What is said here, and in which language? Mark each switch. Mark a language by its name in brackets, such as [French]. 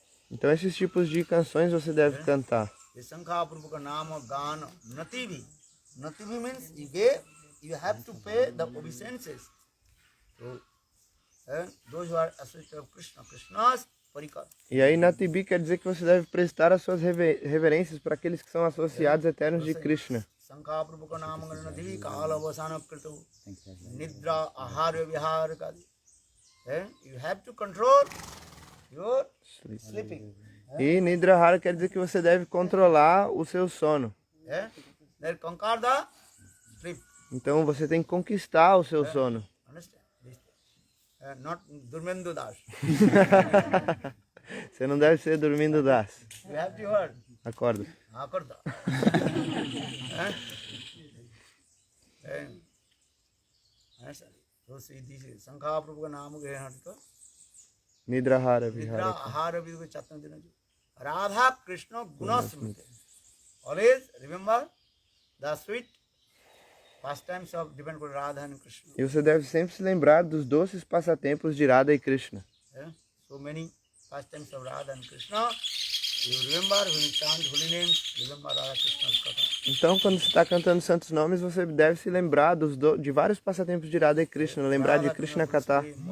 [Portuguese] Então esses tipos de canções você deve cantar. [Sanskrit] Sankha Purvaka Nama Gana Nativi. [English] Nativi means you have to pay the obeisances. So those who are associated with Krishna, Krishna's parikar. [Portuguese] E aí Natibi quer dizer que você deve prestar as suas reverências para aqueles que são associados eternos de Krishna. [Sanskrit] Sankha Purvaka Nama Gana Nativi Kala Vasana Krito Nidra Ahara Vihara Kadi. [English] You have to control your sleeping. [Portuguese] E Nidrahara quer dizer que você deve controlar o seu sono. [English] They conquer the sleep. [Portuguese] Então você tem que conquistar o seu sono. [English] Understand? Not Durmendu Das. [Portuguese] Você não deve ser dormindo das. [English] You have to heard. [Portuguese] Acorda. Acorda. [English] So see this is Sankha Prabhu Nama Grihanarika. [Sanskrit] Nidrahara Vihara. Ahara Vidhu Chatna Dinaju. Radha Krishna Gunasmriti. [English] Always remember the sweet pastimes of different Radha and Krishna. [Portuguese] E você deve sempre se lembrar dos doces passatempos de Radha e Krishna. [English] So many pastimes of Radha and Krishna. You remember when you chant holy names, remember Radha Krishna's katha. [Portuguese] Então, quando você está cantando santos nomes, você deve se lembrar de vários passatempos de Radha e Krishna, lembrar de Krishna Katha.